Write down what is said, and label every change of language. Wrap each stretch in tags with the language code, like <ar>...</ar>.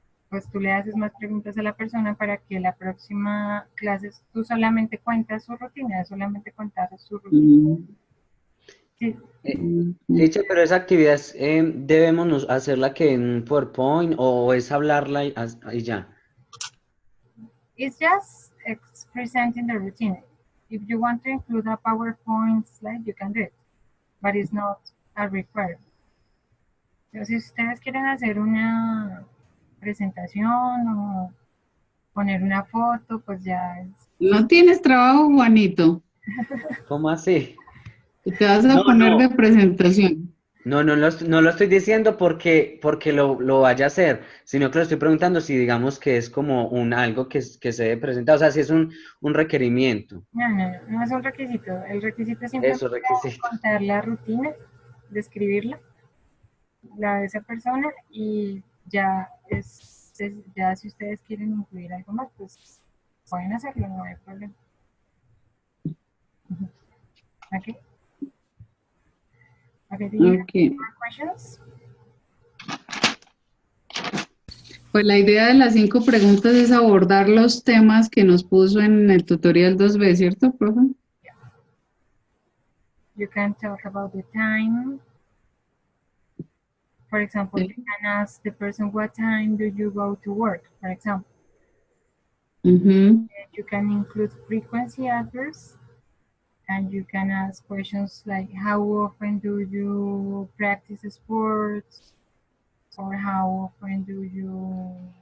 <es>Pues tú le haces más preguntas a la persona para que la próxima clase tú solamente cuentas su rutina, solamente contar su rutina. Sí. Pero esa actividad debemos hacerla que en PowerPoint o es hablarla y ya.</es> <en>It's just presenting the routine. If you want to include a PowerPoint slide, you can do it, but it's not a requirement.</en> <es>Entonces, si ustedes quieren hacer una presentación o poner una foto, pues ya es... No tienes trabajo, Juanito. ¿Cómo así? Te vas a poner de presentación. No lo estoy diciendo porque lo vaya a hacer, sino que lo estoy preguntando si digamos que es como algo que se debe presentar, o sea, si es un requerimiento. No es un requisito. El requisito es simplemente contar la rutina, describirla, la de esa persona, y ya ya si ustedes quieren incluir algo más, pues pueden hacerlo, no hay problema. Okay.</es> <en>Okay, do you have more questions?</en> <es>Pues la idea de las 5 preguntas es abordar los temas que nos puso en el tutorial 2B, ¿cierto, profe?</es> <en>Yeah. You can talk about the time. For example, you can ask the person, what time do you go to work, for example. You can include frequency address, and you can ask questions like, how often do you practice sports? Or how often do you</en>